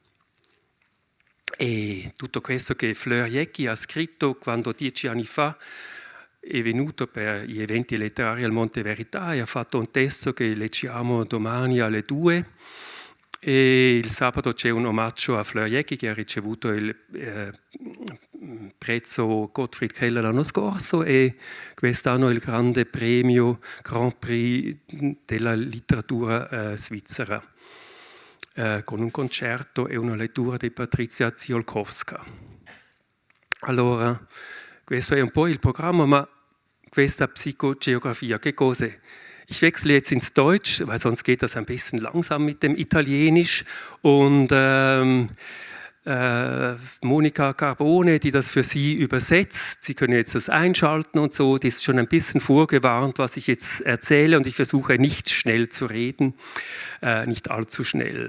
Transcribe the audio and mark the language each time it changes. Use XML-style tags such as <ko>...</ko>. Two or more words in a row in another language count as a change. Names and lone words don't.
<it>E tutto questo che Fleur Jecki ha scritto quando 10 anni fa è venuto per gli eventi letterari al Monte Verità e ha fatto un testo che leggiamo domani alle 2 e il sabato c'è un omaggio a Fleur Jecki che ha ricevuto il prezzo Gottfried Keller l'anno scorso e quest'anno il grande premio Grand Prix della letteratura svizzera. Con un concerto e una lettura di Patrizia Ziolkowska. Allora, questo è un po' il programma, ma questa Psychogeografia, che cos'è?</it> <de>Ich wechsle jetzt ins Deutsch, weil sonst geht das ein bisschen langsam mit dem Italienisch und Monika Carbone, die das für Sie übersetzt. Sie können jetzt das einschalten und so. Die ist schon ein bisschen vorgewarnt, was ich jetzt erzähle und ich versuche nicht schnell zu reden, nicht allzu schnell.</de>